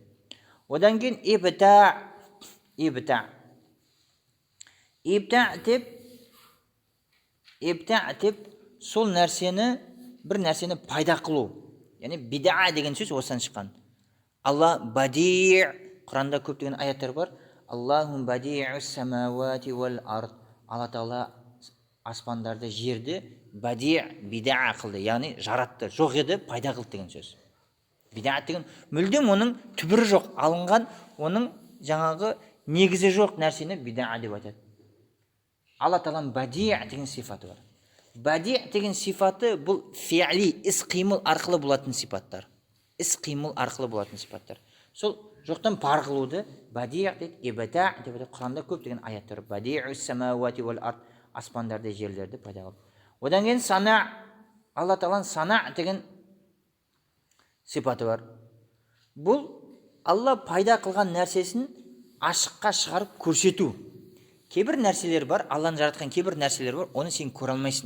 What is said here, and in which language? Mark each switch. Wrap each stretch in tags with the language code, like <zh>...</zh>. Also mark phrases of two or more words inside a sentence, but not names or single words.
<kk>Одан кейін ибта деп сол нәрсені, бір нәрсені пайда қылу. Яғни бида деген сөз осыдан шыққан. Алла бади, Құранда көптеген аяттар бар.</kk> <ar>اللهم بديع السماوات والأرض.</ar> <kk>Алла Тағала аспандарды, жерді бида қылды, яғни жаратты. Жоқ еді, пайда қылды деген сөз. Бида деген мүлдем оның түбірі жоқ, алынған, оның жаңағы негізі жоқ нәрсені бида деп айтады. Алла Тағаланың бади деген сифаты бар. Бади деген сифаты бұл фи'ли, іс-қимыл арқылы болатын сипаттар. Іс-қимыл арқылы болатын сипаттар. Сол жоқтан бар қылуды бади дейді, ибта деп айтады. Құранда көптеген аяттар.</kk> <ar>بديع السماوات والأرض,</ar> <kk>аспандарды, жерлерді пайда қылды. Одан кейін сана, Алла Тағаланың сана деген сипаты бар. Бұл Алла пайда қылған нәрсесін ашыққа шығарып көрсету. Кейбір нәрселер бар, Алланың жаратқан кейбір нәрселер бар, оны сен көре алмайсың.</kk>